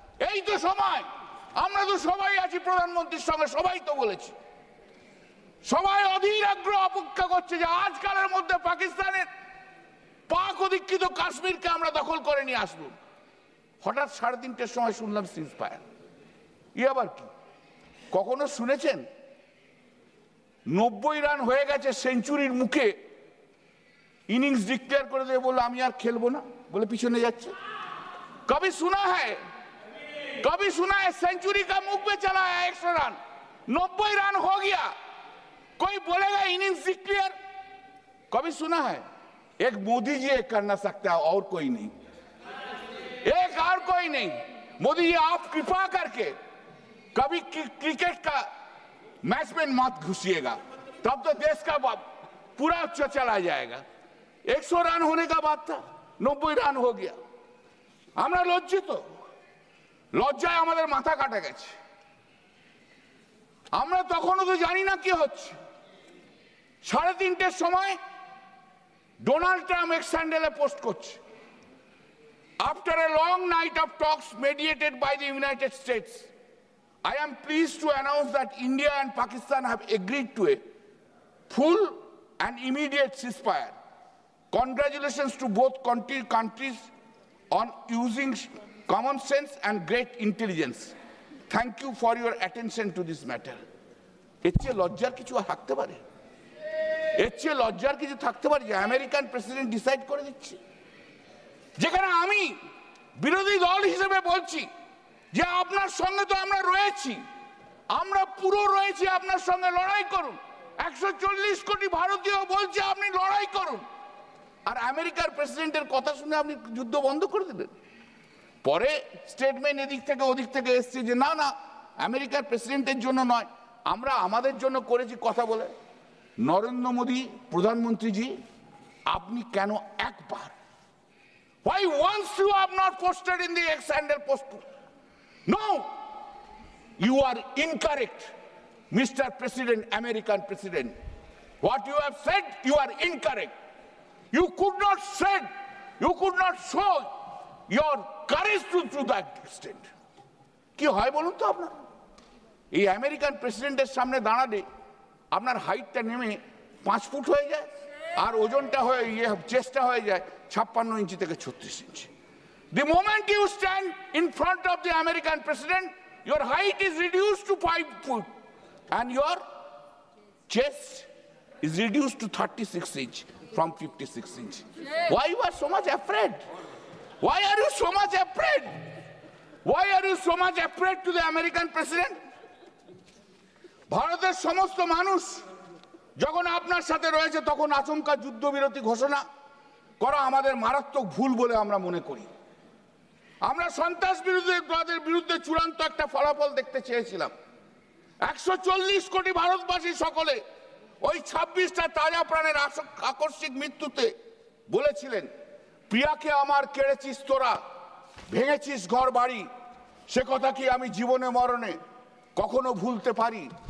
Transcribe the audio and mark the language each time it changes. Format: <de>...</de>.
<bn>এই তো সময়, আমরা তো সবাই আছি প্রধানমন্ত্রীর সঙ্গে, সবাই তো বলেছি, সবাই অধীর আগ্রহ অপেক্ষা করছে যে আজকালের মধ্যে পাকিস্তানের পাক অধিকৃত কাশ্মীরকে আমরা দখল করে নিয়ে আসবো। হঠাৎ 3:30টার সময় শুনলাম সিজ ফায়ার। আবার কি? কখনো শুনেছেন 90 রান হয়ে গেছে, সেঞ্চুরির মুখে ইনিংস ডিক্লেয়ার করে দিয়ে বললো আমি আর খেলবো না, বলে পিছনে যাচ্ছে?</bn> <hi>কবি শোনা হ্যায়, कभी सुना है सेंचुरी का मुख पे चला है 100 रन, 90 रन हो गया, कोई बोलेगा इनिंग्स डिक्लेयर? कभी सुना है? एक मोदी जी एक करना सकता है और कोई नहीं, एक और कोई नहीं। मोदी जी आप कृपा करके कभी क्रिकेट का मैच में मत घुसिएगा, तब तो देश का पूरा चला जाएगा। 100 रन होने का बात था, 90 रन हो गया।</hi> <bn>আমরা লজ্জিত, লজ্জায় আমাদের মাথা কাটা গেছে। আমরা তখনও তো জানি না কি হচ্ছে। 3:30টার সময় ডোনাল্ড ট্রাম্প এক্স হ্যান্ডেলে পোস্ট করছে,</bn> <en>After a long night of talks mediated by the United States, I am pleased to announce that India and Pakistan have agreed to a full and immediate ceasefire. Congratulations to both countries on using common sense and great intelligence. Thank you for your attention to this matter.</en> <bn>এর চেয়ে লজ্জার কিছু থাকতে পারে? এর চেয়ে লজ্জার কিছু থাকতে পারে যে আমেরিকান প্রেসিডেন্ট ডিসাইড করে দিচ্ছে? যেখানে আমি বিরোধী দল হিসেবে বলছি যে আপনার সঙ্গে তো আমরা রয়েছি, আমরা পুরো রয়েছি, আপনার সঙ্গে লড়াই করুন। 140 কোটি ভারতীয় বলছে আপনি লড়াই করুন, আর আমেরিকার প্রেসিডেন্টের কথা শুনে আপনি যুদ্ধ বন্ধ করে দিলেন। পরে স্টেটমেন্ট এদিক থেকে ওদিক থেকে এসছে যে না না, আমেরিকার প্রেসিডেন্টের জন্য নয়, আমরা আমাদের জন্য করেছি কথা বলে। নরেন্দ্র মোদী প্রধানমন্ত্রীজি, আপনি কেন একবার,</bn> <en>why once you have not posted in the X-handle post? No, you are incorrect, Mr. President, American President. What you have said, you are incorrect. You could not said, you could not show your courage to that extent.</en> <bn>কি হয় বলুন তো আপনার? এই American প্রেসিডেন্টের সামনে দাঁড়ালে আপনার হাইটটা নেমে 5 ফুট হয়ে যায়, আর ওজনটা হয়ে চেস্টটা হয়ে যায় 56 ইঞ্চি থেকে 36 ইঞ্চি।</bn> <en>The moment you stand in front of the American president, your height is reduced to 5 foot and your chest is reduced to 36 inch from 56 inch. Why you are so much afraid? Why are you so much afraid? Why are you so much afraid to the American president?</en> <bn>ভারতের সমস্ত মানুষ যখন আপনার সাথে রয়েছে তখন আচমকা যুদ্ধবিরতি ঘোষণা করা আমাদের মারাত্মক ভুল বলে আমরা মনে করি। আমরা সন্ত্রাসবাদের বিরুদ্ধে চূড়ান্ত একটা ফলাফল দেখতে চেয়েছিলাম। 140 কোটি ভারতবাসী সকলে ওই 26টা তাজা প্রাণের আকস্মিক মৃত্যুতে বলেছিলেন, প্রিয়াকে আমার কেড়েছিস তোরা, ভেঙেছিস ঘর বাড়ি, সে কথা কি আমি জীবনে মরণে কখনো ভুলতে পারি?</bn>